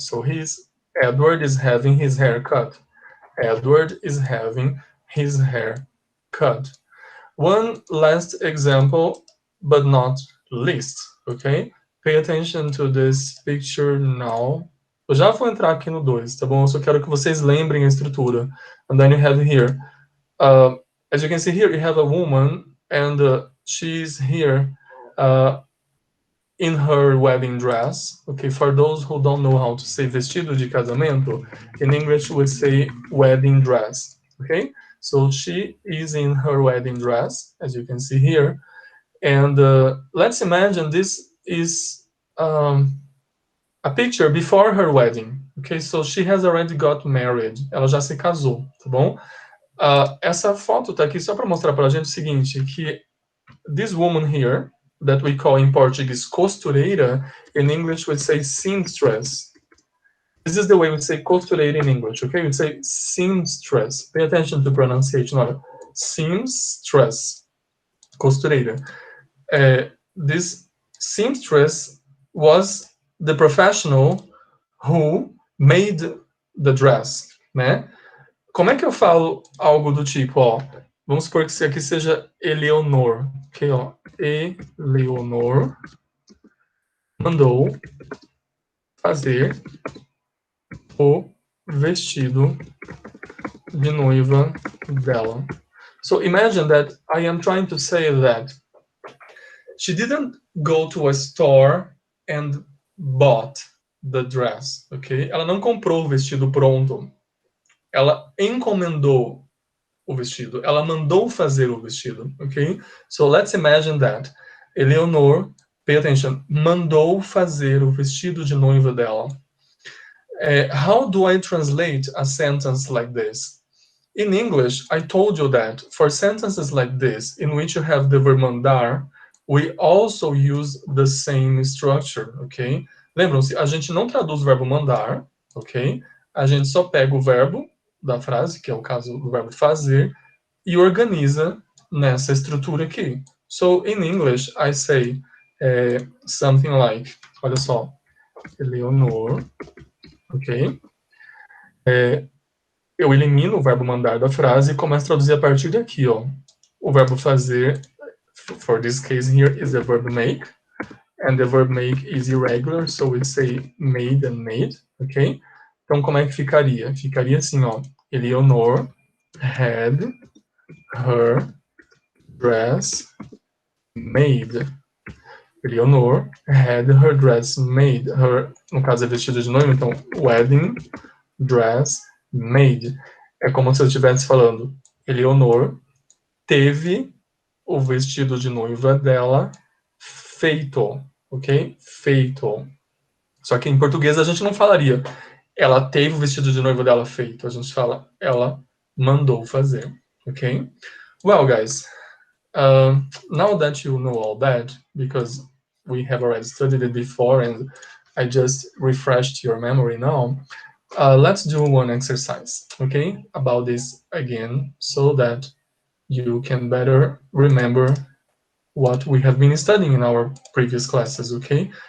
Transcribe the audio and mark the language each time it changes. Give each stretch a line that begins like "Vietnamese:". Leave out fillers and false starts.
English: So Edward is having his hair cut. Edward is having his hair cut. One last example, but not least, okay? Pay attention to this picture now.
Portuguese: Eu já vou entrar aqui no 2, tá bom? Eu só quero que vocês lembrem a estrutura.
English: And then you have here, as you can see here, you have a woman, and she's here in her wedding dress. Okay, for those who don't know how to say
Portuguese: vestido de casamento,
English: in English we say wedding dress, okay? So she is in her wedding dress, as you can see here. And let's imagine this is a picture before her wedding. Okay, so she has already got married.
Portuguese: Ela já se casou, tá bom? Essa foto tá aqui só para mostrar para a gente o seguinte, que
English: this woman here, that we call in Portuguese costureira, in English we say seamstress. This is the way we say costureira in English, okay? We say seamstress. Pay attention to pronunciation.
Portuguese: Olha,
English: seamstress, costureira. This seamstress was the professional who made the dress, né?
Portuguese: Como é que eu falo algo do tipo, ó, vamos supor que isso aqui seja Eleonor, ok, ó, Eleonor mandou fazer o vestido de noiva dela.
English: So imagine that I am trying to say that she didn't go to a store and bought the dress, ok?
Portuguese: Ela não comprou o vestido pronto. Ela encomendou o vestido. Ela mandou fazer o vestido, ok?
English: So let's imagine that.
Portuguese: Eleonor,
English: pay attention,
Portuguese: mandou fazer o vestido de noiva dela.
English: How do I translate a sentence like this? In English, I told you that for sentences like this, in which you have the verb mandar, we also use the same structure, ok?
Portuguese: Lembram-se, a gente não traduz o verbo mandar, ok? A gente só pega o verbo da frase, que é o caso do verbo fazer, e organiza nessa estrutura aqui.
English: So, in English, I say something like,
Portuguese: olha só,
English: Eleonor, ok?
Portuguese: Eu elimino o verbo mandar da frase e começo a traduzir a partir daqui, ó. O verbo fazer,
English: for this case here, is the verb make, and the verb make is irregular, so we say made and made, ok?
Portuguese: Então, como é que ficaria? Ficaria assim, ó.
English: Eleonor had her dress made. Eleonor had her dress made.
Portuguese: Her, no caso, é vestido de noiva, então,
English: wedding dress made.
Portuguese: É como se eu estivesse falando, Eleonor teve o vestido de noiva dela feito, ok? Feito. Só que em português a gente não falaria ela teve o vestido de noiva dela feito. A gente fala ela mandou fazer, ok?
English: Well, guys, now that you know all that, because we have already studied it before and I just refreshed your memory now, let's do one exercise, okay, about this again, so that you can better remember what we have been studying in our previous classes, okay?